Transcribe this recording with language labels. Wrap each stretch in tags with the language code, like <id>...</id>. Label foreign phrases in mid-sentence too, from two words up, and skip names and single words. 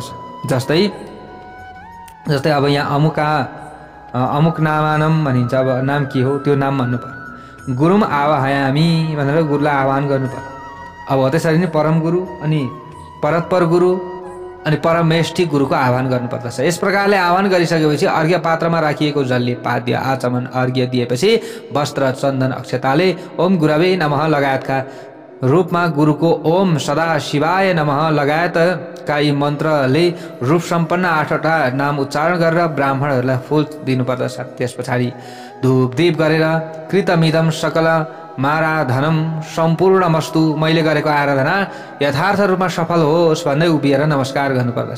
<ne>जस्तै अब यहाँ</ne> <sa>अमुक नामानम</sa> <ne>भनिन्छ। अब नाम के हो त्यो नाम भन्नु पर्यो।</ne> <sa>गुरुम आवाहयामी</sa> <ne>भनेर गुरुलाई आह्वान गर्नु पर्यो। अब त्यसरी नै परम गुरु अनि परत्पर गुरु अनि परमेष्टि गुरुको आह्वान गर्नुपर्दछ। यस प्रकारले आह्वान गरिसकेपछि अर्घ्य पात्रमा राखिएको जलले पाद्य आचमन अर्घ्य दिएपछि वस्त्र, चन्दन, अक्षताले</ne> <sa>ओम गुरवे नमः</sa> <ne>लगायतका रूपमा गुरुको</ne> <sa>ओम सदा शिवाय नमः</sa> <ne>लगायतका यी मन्त्रले रूप सम्पन्न 8वटा नाम उच्चारण गरेर ब्राह्मणहरूलाई फूल दिनुपर्दछ। त्यस पछाडि धूप दीप गरेर</ne> <sa>कृतमिदम सकल माराधनम सम्पूर्णमस्तु,</sa> <ne>मैले गरेको आराधना यथार्थ रूपमा सफल होस् भन्दै उभिएर नमस्कार गर्नुपर्दछ।</ne>